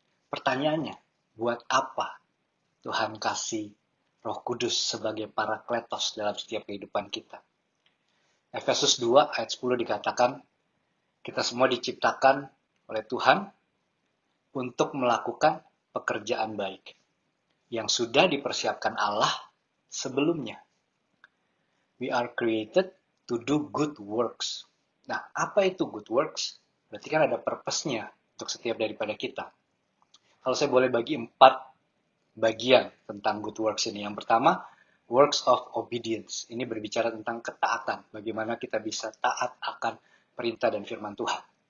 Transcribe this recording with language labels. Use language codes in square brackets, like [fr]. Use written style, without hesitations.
[id] Pertanyaannya, buat apa Tuhan kasih Roh Kudus sebagai parakletos dalam setiap kehidupan kita? Efesus 2 ayat 10 dikatakan, kita semua diciptakan oleh Tuhan untuk melakukan pekerjaan baik yang sudah dipersiapkan Allah sebelumnya. [en] We are created to do good works. [id] Nah, apa itu good works? Berarti kan ada purpose-nya untuk setiap daripada kita. Kalau saya boleh bagi 4 bagian tentang good works ini. Yang pertama, [en] works of obedience. [id] Ini berbicara tentang ketaatan. Bagaimana kita bisa taat akan perintah dan firman Tuhan.